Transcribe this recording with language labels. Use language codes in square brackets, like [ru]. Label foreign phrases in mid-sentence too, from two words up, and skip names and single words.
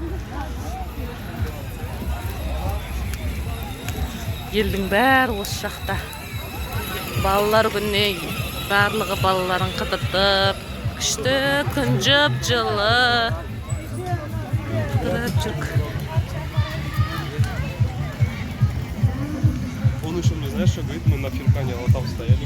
[kk] Елдің бәрі осы жақта. Балалар күніне барлығы балаларын қыдыртып, күшті күн жып-жылы. Қыдырып жүрік. [ru] Он еще мне, знаешь, что говорит, мы на Финкане вот там стояли.